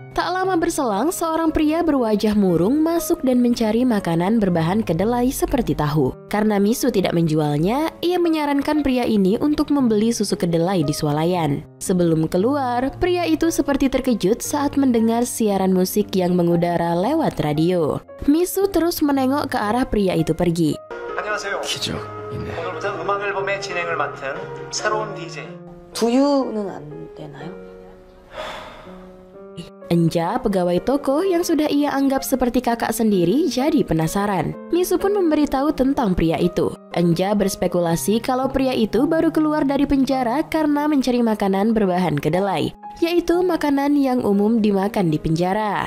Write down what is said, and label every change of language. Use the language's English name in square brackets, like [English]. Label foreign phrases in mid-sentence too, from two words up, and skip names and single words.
[Indonesian] Tak lama berselang, seorang pria berwajah murung masuk dan mencari makanan berbahan kedelai seperti tahu. Karena Misu tidak menjualnya, ia menyarankan pria ini untuk membeli susu kedelai di swalayan. Sebelum keluar, pria itu seperti terkejut saat mendengar siaran musik yang mengudara lewat radio. Misu terus menengok ke arah pria itu pergi. [Korean] 안녕하세요. 기적이네. 오늘부터 음악 앨범의 진행을 맡은 새로운 DJ. 두유는 안 되나요? [Indonesian] Enja, pegawai toko yang sudah ia anggap seperti kakak sendiri, jadi penasaran. Misu pun memberitahu tentang pria itu. Enja berspekulasi kalau pria itu baru keluar dari penjara karena mencari makanan berbahan kedelai, yaitu makanan yang umum dimakan di penjara.